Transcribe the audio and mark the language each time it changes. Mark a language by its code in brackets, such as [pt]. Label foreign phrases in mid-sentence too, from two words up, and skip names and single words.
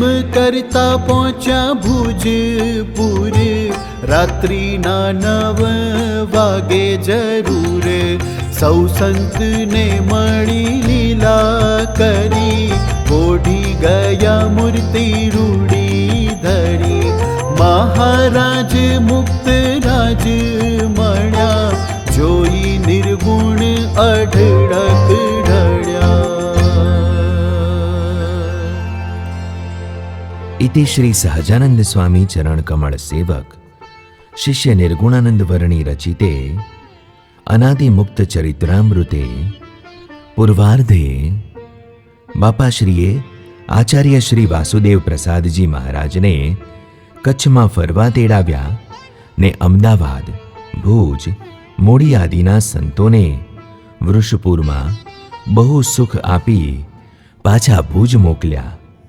[gu] કરતા પહોંચ્યા ભુજપુર રાત્રિના 9 વાગે જરૂર સૌ સંતને મળી લીલા કરી ઓઢી ગયા મૂર્તિ રૂડી ધરી મહારાજ મુક્ત રાજ મળ્યા જોઈ નિર્ગુણ અઢળક ઢળ્યા. [sa] इति श्री सहजानंद स्वामी चरण कमल सेवक शिष्य निर्गुणानंद वर्णी रचिते अनादि मुक्त चरित्रामृते पूर्वार्धे [gu] બાપાશ્રીએ આચાર્ય શ્રી વાસુદેવ પ્રસાદજી મહારાજને કચ્છમાં ફરવા તેડાવ્યા ને અમદાવાદ, ભુજ, મોડી આદિના સંતોને વૃષપુરમાં બહુ સુખ આપી પાછા ભુજ મોકલ્યા.